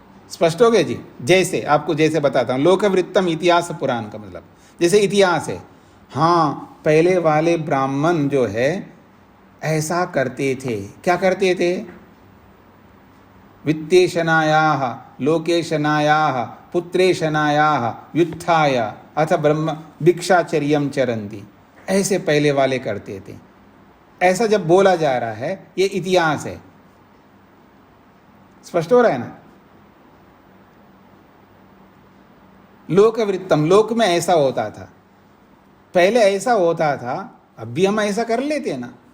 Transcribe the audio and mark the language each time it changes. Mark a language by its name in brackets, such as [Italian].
[Hindi] स्पष्ट हो गया जी? जैसे आपको जैसे बताता हूं, लोकवृत्तम इतिहास पुराण का मतलब जैसे इतिहास है, हाँ पहले वाले ब्राह्मण जो है ऐसा करते थे। क्या करते थे? [Sanskrit] वित्तेशनायाः लोकेशनायाः पुत्रेशनायाः व्युत्थाय अथ ब्रह्म भिक्षाचर्यम चरन्ति, [Hindi] ऐसे पहले वाले करते थे। ऐसा जब बोला जा रहा है ये इतिहास है। स्पष्ट हो रहा है ना? लोकवृत्तम, लोक में ऐसा होता था, पहले ऐसा होता था, अब भी हम ऐसा कर लेते हैं ना।